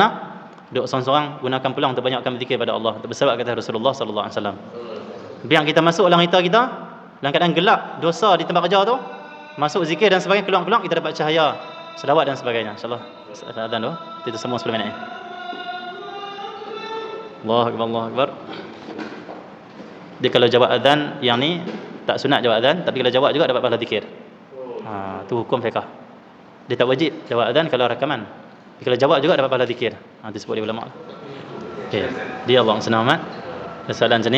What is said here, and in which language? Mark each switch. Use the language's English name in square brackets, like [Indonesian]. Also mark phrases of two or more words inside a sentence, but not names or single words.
[Malay] Duduk seorang-seorang, gunakan peluang untuk banyakkan berzikir pada Allah, untuk berselawat kata Rasulullah [Arabic] صلى الله عليه وسلم. [Malay] Biar kita masuk dalam kereta kita, dalam keadaan gelap, dosa di tempat kerja tu, masuk zikir dan sebagainya, keluar-keluar kita dapat cahaya, selawat dan sebagainya. Insya-Allah. Azan tu, itu semua 10 minit. [Arabic] الله أكبر، الله أكبر. [Malay] Dia kalau jawab azan yang ni tak sunat jawab azan, tapi kalau jawab juga dapat pahala zikir. Tu hukum fiqh. Dia tak wajib jawab azan kalau rakaman. Tapi kalau jawab juga dapat pahala zikir. Itu sebut dia ulama. Okey. Dia Allah selamat. Soalan macam ni.